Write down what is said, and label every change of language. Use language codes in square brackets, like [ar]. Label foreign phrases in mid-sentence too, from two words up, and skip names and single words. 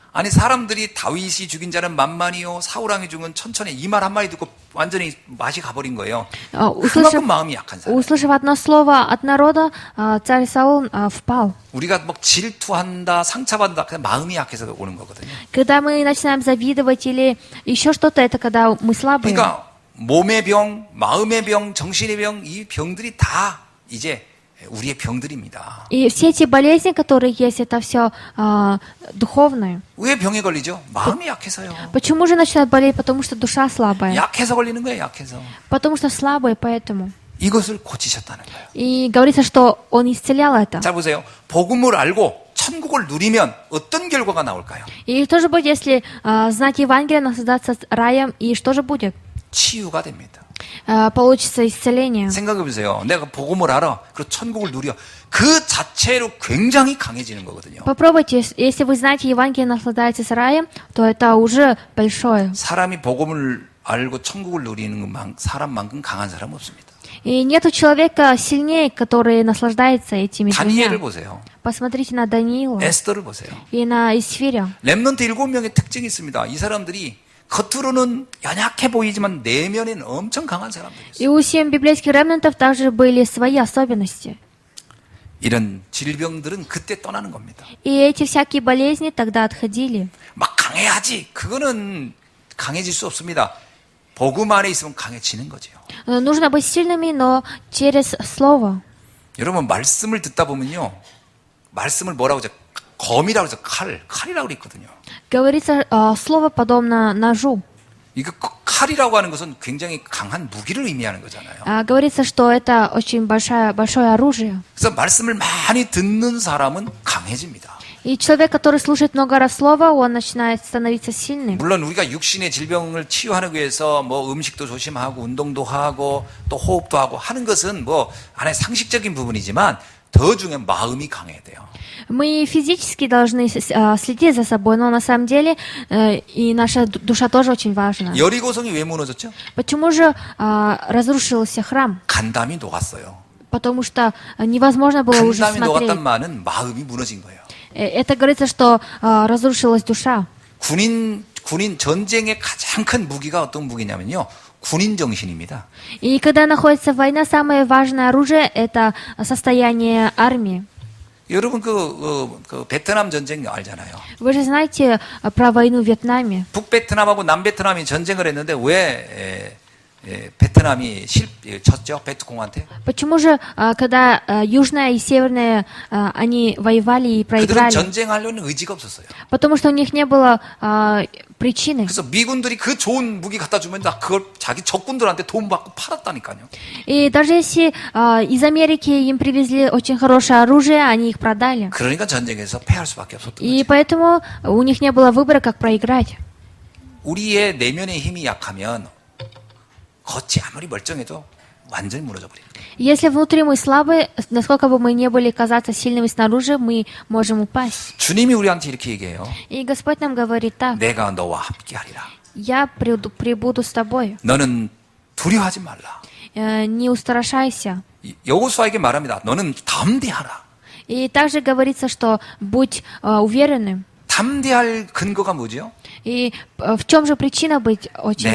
[ko] 아니 사람들이 다윗이 죽인 자는 만만이요 사울왕이 죽은 천천히 이 말 한마디 듣고 완전히 맛이 가버린 거예요. 그만큼 마음이 약한 사람. [ru] Услышав одно слово от народа, царь Саул впал. [ko] 우리가 막 질투한다, 상처받는다, 그냥 마음이 약해서 오는 거거든요. [ru] Когда мы начинаем завидовать или еще что-то, это когда мы слабые. [ko] 그러니까 몸의 병, 마음의 병, 정신의 병, 이 병들이 다 이제 우리의 병들입니다. [ru] И все эти болезни, которые есть, это все духовное. [ko] 왜 병에 걸리죠? 마음이 약해서요. [ru] Почему же начинают болеть? Потому что душа слабая. [ko] 약해서 걸리는 거예요, 약해서. [ru] Потому что слабые, поэтому. [ko] 이것을 고치셨다는 거예요. [ru] И говорится, что он исцелял это. [ko] 자, 보세요. 복음을 알고 천국을 누리면 어떤 결과가 나올까요? [ru] И что же будет, если знать Евангелие, наслаждаться раем, и что же будет? [ko] 치유가 됩니다. [ru] Получится исцеление. [ko] 생각해 보세요. 내가 복음을 알아. 그리고 천국을 누려. 그 자체로 굉장히 강해지는 거거든요. [ru] Попробуйте, если вы знаете Евангелие, наслаждаетесь раем, то это уже большое. [ko] 사람이 복음을 알고 천국을 누리는 사람만큼 강한 사람 없습니다. [ru] И нету человека сильнее, который наслаждается этими [ko] 다니엘을 [ru] двумя. [ko] 보세요. [ru] Посмотрите на Даниила [ko] 에스더를 보세요. [ru] и на Исфиря. [ko] 렘넌트 7명의 특징이 있습니다. 이 사람들이 겉으로는 연약해 보이지만 내면에는 엄청 강한 사람들이었어요. [ru] И у 7 библейских ремнантов также были свои особенности. [ko] 이런 질병들은 그때 떠나는 겁니다. [ru] И эти всякие болезни тогда отходили. [ko] 막 강해야지. 그거는 강해질 수 없습니다. 복음 안에 있으면 강해지는 거죠. [ru] Нужно быть сильными, но через слово. [ko] 여러분 말씀을 듣다 보면요. 말씀을 뭐라고 하죠? 검이라고 해서 칼이라고 그랬거든요. [ru] Говорится, слово подобно ножу. [ko] 이거 칼이라고 하는 것은 굉장히 강한 무기를 의미하는 거잖아요. [ru] Говорится, что это очень большое оружие. [ko] 그래서 말씀을 많이 듣는 사람은 강해집니다. [ru] И человек, который слушает много раз слово, он начинает становиться сильным. [ko] 물론 우리가 육신의 질병을 치유하기 위해서 뭐 음식도 조심하고 운동도 하고 또 호흡도 하고 하는 것은 뭐 안에 상식적인 부분이지만 더 중요한 마음이 강해야 돼요. [ru] Мы физически должны следить за собой, но на самом деле и наша душа тоже очень важна. [ko] 여리고성이 왜 무너졌죠? [ru] Почему же разрушился храм? [ko] 간담이 녹았어요. [ru] Потому что невозможно было уже [ko] 간담이 녹았단 [ru] смотреть. [ko] 말은 마음이 무너진 거예요. [ru] Это говорится, что разрушилась душа. [ko] 군인 전쟁의 가장 큰 무기가 어떤 무기냐면요. 군인 정신입니다. [ru] И когда находится война, самое важное оружие – это состояние армии. [ko] 여러분 그 베트남 전쟁 알잖아요. [ru] Вы же знаете про войну в Вьетнаме. [ko] 북베트남하고 남베트남이 전쟁을 했는데 왜 베트남이 졌죠? 베트콩한테? [ru] Почему же, когда Южная и Северная, они воевали и [ko] 그들은 [ru] проиграли? [ko] 전쟁하려는 의지가 없었어요. [ru] Потому что у них не было причины. [ko] 그래서 미군들이 그 좋은 무기 갖다 주면 다 그걸 자기 적군들한테 돈 받고 팔았다니까요. [ru] И даже если из Америки им привезли очень хорошее оружие, они их продали. [ko] 그러니까 전쟁에서 패할 수밖에 없었던 [ru] И [ko] 거죠. [ru] поэтому у них не было выбора, как проиграть. [ko] 우리의 내면의 힘이 약하면 겉이 아무리 멀쩡해도 완전히 무너져 버립니다. [ru] Если внутри мы слабы, насколько бы мы не были казаться сильными снаружи, мы можем упасть. [ko] 주님이 우리한테 이렇게 얘기해요. [ru] И Господь нам говорит так: [ko] 내가 너와 함께하리라. [ru] я прибуду с тобой. [ko] 너는 두려워하지 말라. [ru] Не устрашайся. [ko] 여호수아에게 말합니다. 너는 담대하라. [ru] И также говорится, что будь уверенным. [ko] 담대할 근거가 뭐죠? [ru] И в чем же причина быть очень